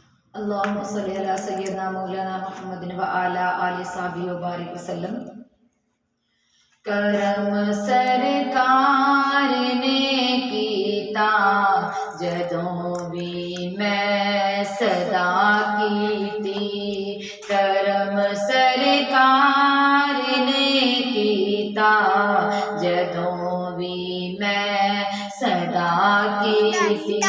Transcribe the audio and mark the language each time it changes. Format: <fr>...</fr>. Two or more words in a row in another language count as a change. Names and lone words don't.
<ar>اللهم صل على سيدنا مولانا محمد وعلى آل صحبه وبارك وسلم.</ar> <pa>ਕਰਮ ਸਰਕਾਰ ਨੇ ਕੀਤਾ ਜਦੋਂ ਭੀ ਮੈਂ ਸਦਾ ਕੀਤੀ। ਕਰਮ ਸਰਕਾਰ ਨੇ ਕੀਤਾ ਜਦੋਂ ਭੀ ਮੈਂ ਸਦਾ ਕੀਤੀ।</pa>